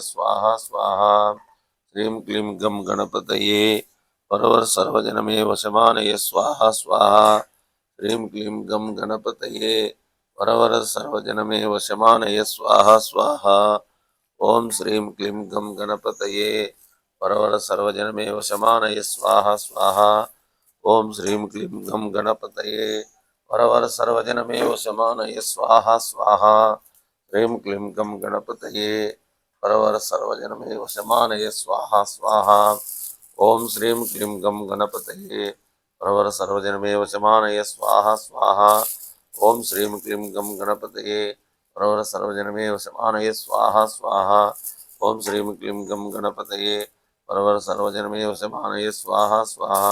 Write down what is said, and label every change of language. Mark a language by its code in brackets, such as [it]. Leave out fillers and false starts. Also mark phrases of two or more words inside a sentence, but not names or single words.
[sa] స్వాహ స్వాహ శ్రీం క్లీం గం గణపతయే వరవర సర్వజనమే వశమానయే స్వాహ స్వాహ శ్రీం క్లీం గం గణపతయే వరవర సర్వజనమే వశమానయే స్వాహ స్వాహ ఓం శ్రీం క్లీం గం గణపతయే వరవర సర్వజనమే వశమానయే స్వాహ స్వాహ ఓం శ్రీం క్లీం గం గణపతయే వరవర సర్వజనమే వశమానయే స్వాహ స్వాహ శ్రీం క్లీం గం గణపతయే परवर सर्वजनमे वशमानये स्वाहा स्वाहा। ओम श्रीं क्लीं गं गणपतये परवर सर्वजनमे वशमानये स्वाहा स्वाहा। ओम श्रीं क्लीं गं गणपतये परवर सर्वजनमे वशमानये स्वाहा स्वाहा। ओम श्रीं क्लीं गं गणपतये परवर सर्वजनमे वशमानये स्वाहा स्वाहा।